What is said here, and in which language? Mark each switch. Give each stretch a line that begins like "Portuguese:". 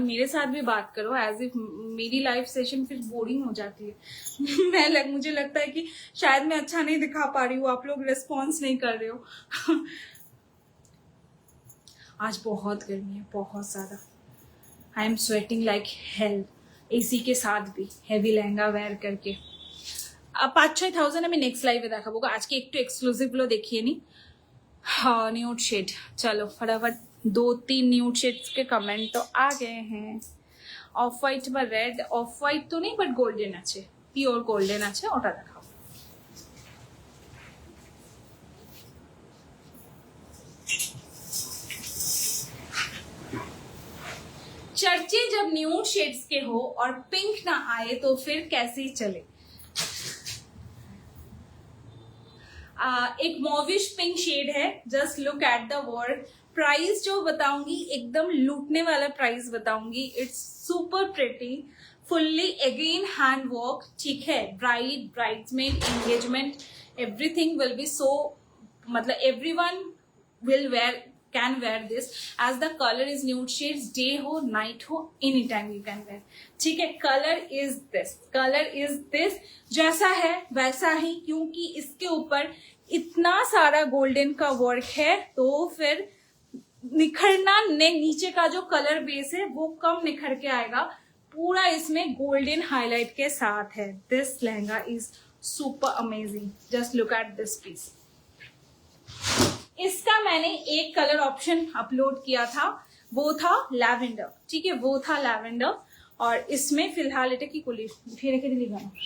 Hindi: मेरे साथ भी बात करो, एज इफ मेरी लाइव सेशन फिर बोरिंग हो जाती है। मुझे लगता है कि शायद मैं अच्छा नहीं दिखा पा रही हूँ, आप लोग रिस्पॉन्स नहीं कर रहे हो। आज बहुत गर्मी है, बहुत ज्यादा।
English: I am sweating like hell,
Hindi: AC के साथ भी हेवी लहंगा वेयर करके।
Bangla: अब 5-6,000 আমি নেক্সট লাইভে দেখাবো। আজকে একটু এক্সক্লুসিভ গুলো দেখিয়ে নি।
Hindi: हाँ, न्यूड शेड, चलो फटाफट 2-3 न्यूड शेड्स के कमेंट तो आ गए हैं। ऑफ व्हाइट বা रेड, ऑफ व्हाइट तो नहीं बट गोल्डन
Bangla: আছে, পিওর গোল্ডেন আছে, ওটা দেখাও।
Hindi: चर्चे जब न्यूड शेड्स के हो और पिंक ना आए तो फिर कैसे चले। एक मॉविश पिंक शेड है,
English: Just look at the work.
Hindi: Price जो बताऊंगी एकदम लूटने वाला प्राइस बताऊंगी।
English: It's super pretty, fully again hand work, ठीक है। Bridesmaid, engagement, everything will be so, मतलब everyone will wear, can wear this, as the color is nude shades, day हो night हो anytime you can wear, ठीक है। color is this,
Hindi: जैसा है वैसा ही, क्योंकि इसके ऊपर इतना सारा गोल्डन का वर्क है तो फिर निखरना नीचे का जो कलर बेस है वो कम निखर के आएगा, पूरा इसमें गोल्डन हाईलाइट के साथ है।
English: This lehenga is super amazing, just look at this piece.
Hindi: इसका मैंने एक कलर ऑप्शन अपलोड किया था, वो था लैवेंडर, ठीक है, वो था लैवेंडर। और इसमें फिलहाल
Bangla: এটা কি করলি ফিরে রেখে দিলি কেন?